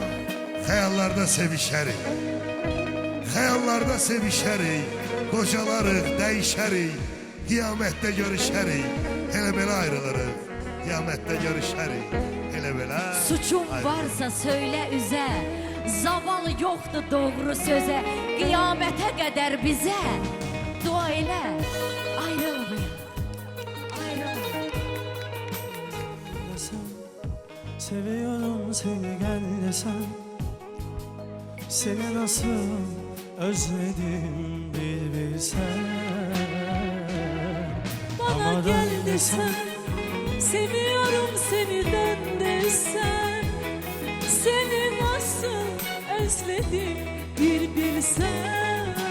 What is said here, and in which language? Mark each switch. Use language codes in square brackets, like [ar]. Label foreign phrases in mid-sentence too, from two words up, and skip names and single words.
[az] Xəyallarda sevişərik, xəyallarda sevişərik, qocalarıq, dəyişərik, qiyamətdə görüşərik, elə belə ayrılırıq, qiyamətdə görüşərik, elə belə. Suçum varsa söylə üzə, zaval yoxdur doğru sözə, qiyamətə qədər bizə dua elə, ayrılmayaq, ayrılmayaq. [tr] Desem, seviyorum seni gel desem, seni nasıl özledim bir bilsen. Bana gel desem, seviyorum seni dön desem, seni nasıl özledim bir bilsen.